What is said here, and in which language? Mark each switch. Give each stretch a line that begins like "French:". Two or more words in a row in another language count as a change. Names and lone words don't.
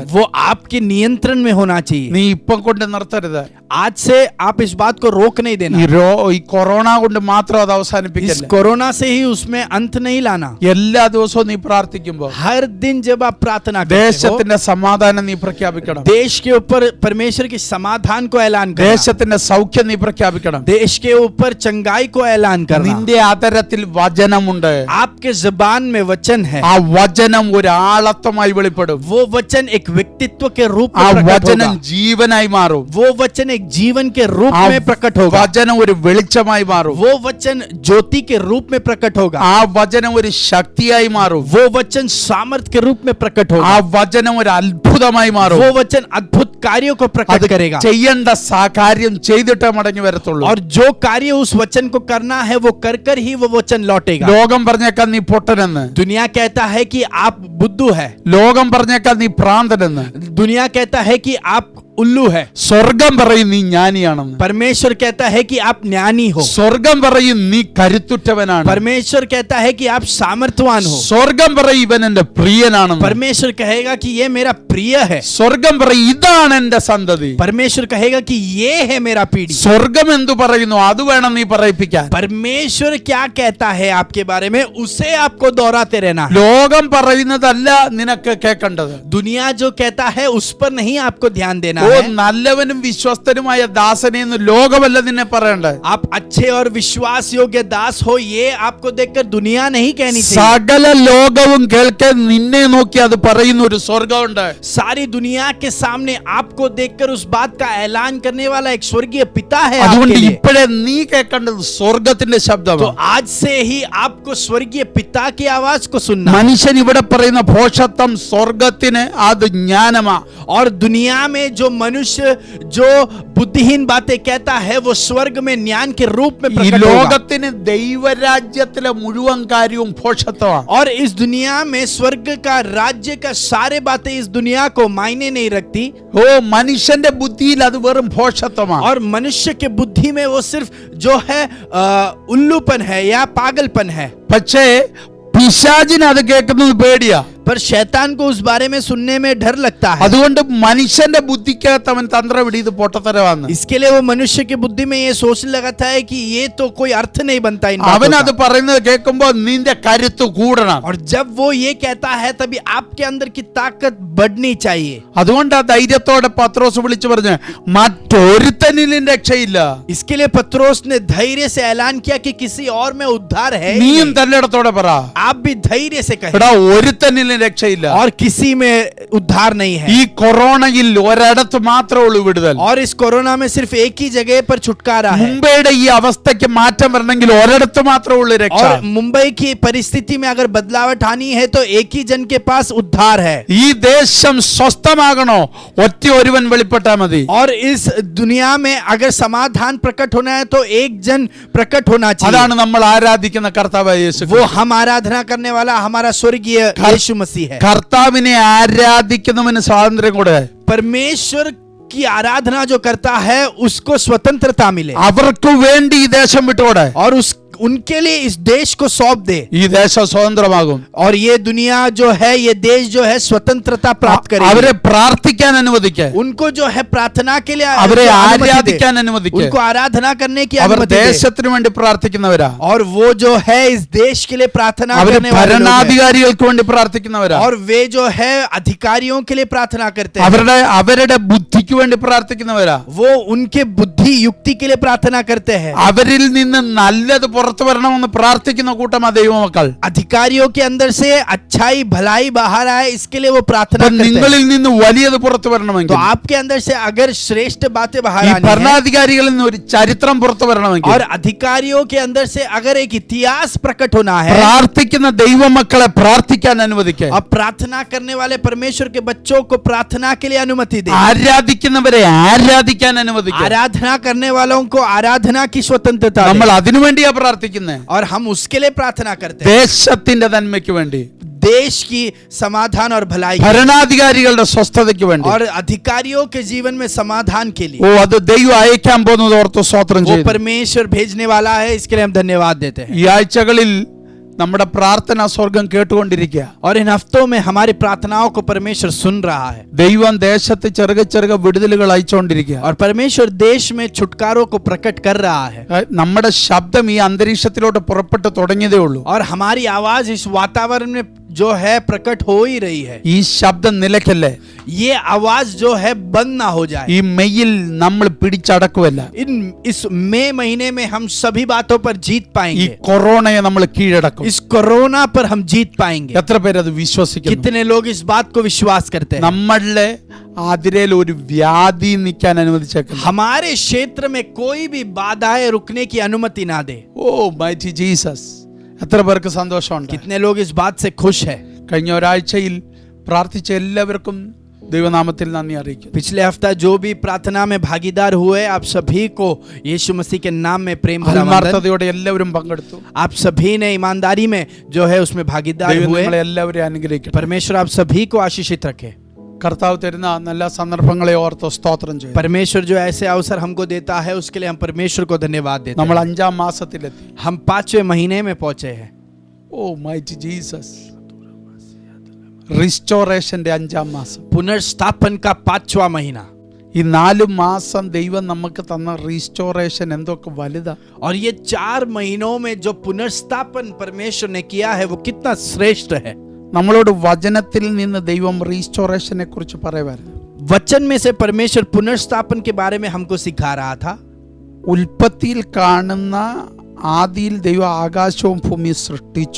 Hindi: वो आपके नियंत्रण में होना चाहिए.
Malayalam: നീ ഇപ്പം കൊണ്ട് നിർത്തരുത്.
Hindi: आज से आप इस बात को रोक नहीं देना.
Malayalam: ഈ കൊറോണ കൊണ്ട് മാത്രം അത്
Hindi: इस
Malayalam: അവസാനിപ്പിക്കല്ല.
Hindi: कोरोना से ही उसमें अंत नहीं लाना.
Malayalam: എല്ലാ ദിവസവും നീ പ്രാർത്ഥിക്കുമ്പോൾ
Hindi: हर दिन जब आप प्रार्थना करते हो
Malayalam: ദേശത്തിന്റെ സമാധാനം നീ പ്രഖ്യാപിക്കണം.
Hindi: देश के ऊपर परमेश्वर के समाधान को ऐलान करना.
Malayalam: ദേശത്തിന്റെ സൗഖ്യം നീ പ്രഖ്യാപിക്കണം.
Hindi: देश के ऊपर चंगाई को ऐलान करना.
Malayalam: നിന്റെ ആദരത്തിൽ വചനമുണ്ട്.
Hindi: आपके जुबान में वचन है.
Malayalam: ആ വചനം ഒരു ആളത്വമായി വെളിപ്പെടും.
Hindi: वो वचन एक व्यक्तित्व के रूप
Malayalam: ആ
Hindi: में प्रकट
Malayalam: വചനം
Hindi: होगा.
Malayalam: ജീവനായി മാറും.
Hindi: वो वचन एक जीवन के रूप
Malayalam: ആ
Hindi: में प्रकट होगा.
Malayalam: വചനം ഒരു വെളിച്ചമായി മാറും.
Hindi: वो वचन ज्योति के रूप में प्रकट होगा.
Malayalam: ആ വചനം ഒരു ശക്തിയായി മാറും.
Hindi: वो वचन सामर्थ्य के रूप में प्रकट
Malayalam: ആ
Hindi: होगा.
Malayalam: വചനം ഒരു അത്ഭുതമായി മാറും.
Hindi: वो वचन अद्भुत कार्यों को
Malayalam: അത്
Hindi: प्रकट करेगा.
Malayalam: ചെയ്യേണ്ട കാര്യം ചെയ്തിട്ടേ മടങ്ങി വരത്തുള്ളൂ.
Hindi: और जो कार्य उस वचन को करना है वो कर कर ही वो वचन लौटेगा.
Malayalam: ലോകം പറഞ്ഞേക്കാൻ നീ പൊട്ടനെന്ന്.
Hindi: दुनिया कहता है कि आप बुद्धू है.
Malayalam: ലോകം പറഞ്ഞേക്കാൻ നീ ഭ്രാന്തനെന്ന്.
Hindi: दुनिया कहता है कि आप उल्लू है।
Malayalam: സ്വർഗം പറയും നീ ജ്ഞാനിയാണെന്ന്.
Hindi: परमेश्वर कहता है कि आप ज्ञानी हो।
Malayalam: സ്വർഗം പറയും നീ കരുത്തുറ്റവനാണ്.
Hindi: परमेश्वर कहता है कि आप सामर्थ्यवान हो।
Malayalam: സ്വർഗം പറയും ഇവൻ എന്റെ പ്രിയനാണെന്ന്.
Hindi: परमेश्वर कहेगा कि ये मेरा प्रिय है।
Malayalam: സ്വർഗം പറയും ഇതാണ് എന്റെ സന്തതി.
Hindi: परमेश्वर कहेगा कि ये है मेरा पीढ़ी।
Malayalam: സ്വർഗം എന്തു പറയുന്നു അത് വേണം നീ പറയിപ്പിക്കാൻ.
Hindi: परमेश्वर क्या कहता है आपके बारे में, उसे आपको दोहराते रहना है।
Malayalam: ലോകം പറയുന്നതല്ല നിനക്ക് കേൾക്കേണ്ടത്.
Hindi: दुनिया जो कहता है उस पर नहीं आपको ध्यान देना ഓ है।
Malayalam: നല്ലവനും വിശ്വസ്തനുമായ ദാസനെ എന്ന് ലോകമല്ല നിന്നെ പറയണ്ടേ.
Hindi: आप अच्छे और विश्वास योग्य दास हो, ये आपको देखकर दुनिया नहीं कहनी चाहिए।
Malayalam: സകല ലോകവും കേൾക്കാൻ നിന്നെ നോക്കി അത് പറയുന്ന ഒരു സ്വർഗമുണ്ട്.
Hindi: सारी दुनिया के सामने आपको देखकर उस बात का ऐलान करने वाला एक स्वर्गीय पिता है
Malayalam: അതുകൊണ്ട്
Hindi: आपके लिए।
Malayalam: ഇപ്പോഴേ നീ കേൾക്കേണ്ടത് സ്വർഗത്തിന്റെ
Hindi: तो
Malayalam: ശബ്ദമാണ്.
Hindi: आज से ही आपको स्वर्गीय पिता की आवाज को सुनना है।
Malayalam: മനുഷ്യൻ ഇവിടെ പറയുന്ന ഭോഷത്വം സ്വർഗത്തിന് അത് ജ്ഞാനമാ.
Hindi: और दुनिया में जो मनुष्य जो बुद्धिहीन बातें कहता है वो स्वर्ग में ज्ञान के रूप में
Malayalam: ഈ
Hindi: प्रकट होगा।
Malayalam: ലോകത്തിന് ദൈവരാജ്യത്തിലെ മുഴുവൻ കാര്യവും ഭോഷത്വമാണ്.
Hindi: और इस दुनिया में स्वर्ग का राज्य का सारे बातें इस दुनिया को मायने नहीं रखती।
Malayalam: ഓ മനുഷ്യന്റെ ബുദ്ധിയിൽ അത് വെറും ഭോഷത്വമാണ്.
Hindi: और मनुष्य के बुद्धि में वो सिर्फ जो है उल्लूपन है या पागलपन है।
Malayalam: പക്ഷേ പിശാചിന് അത് കേൾക്കുന്നത് പേടിയാ.
Hindi: पर शैतान को उस बारे में सुनने में डर लगता है।
Malayalam: അതുകൊണ്ട് മനുഷ്യന്റെ ബുദ്ധിക്കകത്ത് അവൻ തന്ത്രം ഇത് പൊട്ടത്തരവാന്ന്.
Hindi: इसके लिए वो मनुष्य की बुद्धि में ये सोचने लगाता है कि ये तो कोई अर्थ नहीं बनता इन
Malayalam: അവൻ
Hindi: बातों
Malayalam: അത്
Hindi: का।
Malayalam: പറയുന്നത് കേൾക്കുമ്പോൾ നിന്റെ കരുത്ത് കൂടണം.
Hindi: और जब वो ये कहता है तभी आपके अंदर की ताकत बढ़नी चाहिए।
Malayalam: അതുകൊണ്ട് ആ ധൈര്യത്തോടെ പത്രോസ് വിളിച്ചു പറഞ്ഞു മറ്റൊരുത്തനിലും രക്ഷയില്ല.
Hindi: इसके लिए पत्रोस ने धैर्य से ऐलान किया कि किसी और में उद्धार है ही
Malayalam: നീയും
Hindi: नहीं।
Malayalam: തന്റെ ഇടത്തോടെ പറ
Hindi: आप भी धैर्य से कहें
Malayalam: എടാ ഒരുത്തനിലും രക്ഷയില്ല.
Hindi: और किसी में उद्धार नहीं है।
Malayalam: ഈ കൊറോണയിൽ ഒരിടത്ത് മാത്രമേ ഉള്ളൂ വിടുതൽ.
Hindi: और इस कोरोना में सिर्फ एक ही जगह पर छुटकारा है।
Malayalam: മുംബൈയുടെ ഈ അവസ്ഥയ്ക്ക് മാറ്റം വരണമെങ്കിൽ ഒരിടത്ത് മാത്രമേ ഉള്ളൂ രക്ഷ.
Hindi: और मुंबई की परिस्थिति में अगर बदलावट आनी है तो एक ही जन के पास उद्धार है।
Malayalam: ഈ ദേശം സ്വസ്ഥമാകണോ ഒറ്റ ഒരുവൻ വെളിപ്പെട്ടാ മതി.
Hindi: और इस दुनिया में अगर समाधान प्रकट होना है तो एक जन प्रकट होना चाहिए।
Malayalam: അതാണ് നമ്മൾ ആരാധിക്കുന്ന കർത്താവായ യേശു.
Hindi: वो हम आराधना करने वाला हमारा स्वर्गीय यीशु मसीह है।
Malayalam: കർത്താവിനെ ആരാധിക്കുന്നവന് സ്വാതന്ത്ര്യം കൂടെ.
Hindi: परमेश्वर की आराधना जो करता है उसको स्वतंत्रता मिले
Malayalam: അവർക്ക് വേണ്ടി ഈ ദേശം വിട്ടുകൂടെ.
Hindi: और उनके लिए इस देश को सौंप दे
Malayalam: ഈ ദേശം സ്വതന്ത്രമാകും.
Hindi: और ये दुनिया जो है ये देश जो है स्वतंत्रता प्राप्त करेगी।
Malayalam: അവരെ പ്രാർത്ഥിക്കാൻ അനുവദിക്കുക.
Hindi: उनको जो है प्रार्थना के लिए
Malayalam: അവരെ
Hindi: अनुमति दे।
Malayalam: ആരാധിക്കാൻ അനുവദിക്കുക.
Hindi: उनको आराधना करने की
Malayalam: അവർ
Hindi: अनुमति दे।
Malayalam: ദേശത്തിന് വേണ്ടി പ്രാർത്ഥിക്കുന്നവരാ.
Hindi: और वो जो है इस देश के लिए प्रार्थना
Malayalam: അവർ
Hindi: करने वाले लोग हैं।
Malayalam: ഭരണാധികാരികൾക്ക് വേണ്ടി പ്രാർത്ഥിക്കുന്നവരാ.
Hindi: और वे जो है अधिकारियों के लिए प्रार्थना करते हैं।
Malayalam: അവരുടെ ബുദ്ധിക്ക് വേണ്ടി പ്രാർത്ഥിക്കുന്നവരാ.
Hindi: वो उनके बुद्धि युक्ति के लिए प्रार्थना करते हैं।
Malayalam: അവരിൽ നിന്ന് നല്ലത് പുറത്തു വരണമെന്ന് പ്രാർത്ഥിക്കുന്ന കൂട്ടമാ ദൈവമക്കൾ.
Hindi: अधिकारियों के अंदर से अच्छाई भलाई बाहर आए इसके लिए वो प्रार्थना करते हैं।
Malayalam: നിങ്ങളിൽ നിന്ന് വലിയത് പുറത്തു വരണമെങ്കിൽ,
Hindi: तो आपके अंदर से अगर श्रेष्ठ बातें बाहर
Malayalam: ഈ
Hindi: आनी है
Malayalam: ഭരണാധികാരികളിൽ നിന്ന് ഒരു ചരിത്രം പുറത്തു വരണമെങ്കിൽ,
Hindi: और अधिकारियों के अंदर से अगर एक इतिहास प्रकट होना है
Malayalam: പ്രാർത്ഥിക്കുന്ന ദൈവമക്കളെ പ്രാർത്ഥിക്കാൻ അനുവദിക്കുക.
Hindi: अब प्रार्थना करने वाले परमेश्वर के बच्चों को प्रार्थना के लिए अनुमति दे।
Malayalam: ആരാധിക്കുന്നവരെ ആരാധിക്കാൻ അനുവദിക്കുക.
Hindi: आराधना करने वालों को आराधना की स्वतंत्रता दे।
Malayalam: നമ്മൾ അതിനു വേണ്ടിയാ പ്രാർത്ഥിക്കുന്നത്.
Hindi: और हम उसके लिए प्रार्थना करते हैं
Malayalam: ദേശത്തിന്റെ നന്മയ്ക്ക് വേണ്ടി,
Hindi: देश की समाधान और भलाई
Malayalam: ഭരണാധികാരികളുടെ സ്വസ്ഥതയ്ക്ക് വേണ്ടി.
Hindi: और अधिकारियों के जीवन में समाधान के लिए।
Malayalam: ഓ അത് ദൈവം അയക്കാൻ പോകുന്നത് ഓർത്ത് സ്തോത്രം
Hindi: वो
Malayalam: ചെയ്യുന്നു.
Hindi: परमेश्वर भेजने वाला है, इसके लिए हम धन्यवाद देते हैं।
Malayalam: ഈ ആഴ്ചകളിൽ നമ്മുടെ പ്രാർത്ഥന സ്വർഗം കേട്ടുകൊണ്ടിരിക്കുക.
Hindi: और इन हफ्तों में हमारी प्रार्थनाओं को परमेश्वर सुन रहा है
Malayalam: ദൈവം ദേശത്ത് ചെറുക വിടുതലുകൾ അയച്ചുകൊണ്ടിരിക്കുക.
Hindi: और परमेश्वर देश में छुटकारों को प्रकट कर रहा है।
Malayalam: നമ്മുടെ ശബ്ദം ഈ അന്തരീക്ഷത്തിലോട്ട് പുറപ്പെട്ടു തുടങ്ങിയതേ ഉള്ളൂ.
Hindi: और हमारी आवाज इस वातावरण में जो है प्रकट हो ही रही है।
Malayalam: ഈ ശബ്ദം നിലയ്ക്കല്ലേ.
Hindi: ये आवाज जो है बंद ना हो जाए।
Malayalam: ഈ മെയ്യിൽ നമ്മൾ പിടിച്ചടക്കുമല്ല.
Hindi: इस मई महीने में हम सभी बातों पर जीत
Malayalam: ഈ
Hindi: पाएंगे।
Malayalam: കൊറോണയെ നമ്മൾ കീഴടക്കും.
Hindi: इस कोरोना पर हम जीत पाएंगे।
Malayalam: എത്ര പേര് അത് വിശ്വസിക്കുന്നു?
Hindi: कितने लोग इस बात को विश्वास करते हैं?
Malayalam: നമ്മളുടെ അതിരയിൽ ഒരു വ്യാധി നിൽക്കാൻ അനുവദിച്ചേക്കുന്നു.
Hindi: हमारे क्षेत्र में कोई भी बाधाएं रुकने की अनुमति ना दे।
Malayalam: ഓ മൈറ്റി ജീസസ്. എത്ര പേർക്ക് സന്തോഷമുണ്ട്?
Hindi: कितने लोग इस बात से खुश है?
Malayalam: കഴിഞ്ഞ ഒരാഴ്ചയിൽ പ്രാർത്ഥിച്ച എല്ലാവർക്കും ദൈവനാമത്തിൽ നന്ദി അറിയിക്കുന്നു.
Hindi: पिछले हफ्ता जो भी प्रार्थना में भागीदार हुए आप सभी को यीशु मसीह के नाम में प्रेम भरा वंदन।
Malayalam: ആത്മാർത്ഥതയോടെ എല്ലാവരും പങ്കെടുത്തു.
Hindi: आप सभी ने ईमानदारी में जो है उसमें भागीदार
Malayalam: ദൈവം
Hindi: हुए।
Malayalam: നിങ്ങളെ എല്ലാവരെയും അനുഗ്രഹിക്കട്ടെ.
Hindi: परमेश्वर आप सभी को आशीषित रखे।
Malayalam: കർത്താവ് തരുന്ന നല്ല സന്ദർഭങ്ങളെ ഓർത്ത് സ്തോത്രം ചെയ്യും.
Hindi: परमेश्वर जो ऐसे अवसर हमको देता है उसके लिए हम परमेश्वर को धन्यवाद देते
Malayalam: നമ്മൾ
Hindi: हैं.
Malayalam: 5ാം മാസത്തിലെത്തി.
Hindi: हम 5वें महीने में पहुंचे हैं.
Malayalam: ഓ മൈറ്റി ജീസസ്. റിസ്റ്റോറേഷന്റെ 5ാം മാസം,
Hindi: पुनर्स्थापन का 5वां महीना.
Malayalam: ഈ 4 മാസം ദൈവം നമുക്ക് തന്ന റീസ്റ്റോറേഷൻ എന്തൊക്കെ വലുതാ.
Hindi: और ये 4 महीनों में जो पुनर्स्थापन परमेश्वर ने किया है वो कितना श्रेष्ठ है.
Malayalam: നമ്മളോട് വചനത്തിൽ നിന്ന് ദൈവം റീസ്റ്റോറേഷനെ കുറിച്ച് പറയുമായിരുന്നു.
Hindi: वचन में से परमेश्वर पुनर्स्थापन के बारे में हमको सिखा रहा था.
Malayalam: ഉൽപ്പത്തിയിൽ കാണുന്ന ആദിയിൽ ദൈവം ആകാശവും ഭൂമിയും സൃഷ്ടിച്ചു.